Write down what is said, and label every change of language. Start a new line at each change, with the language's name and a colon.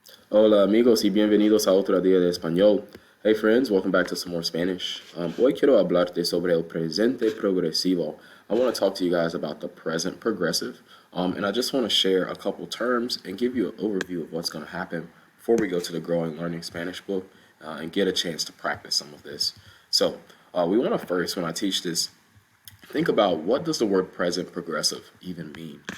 Spanish: Hola amigos y bienvenidos a otro día de español.
English: Hey friends, welcome back to some more Spanish.
Spanish: Hoy quiero hablarte sobre el presente progresivo.
English: I want to talk to you guys about the present progressive. And I just want to share a couple terms and give you an overview of what's going to happen before we go to the Growing Learning Spanish book and get a chance to practice some of this. So we want to first, when I teach this, think about what does the word present progressive even mean?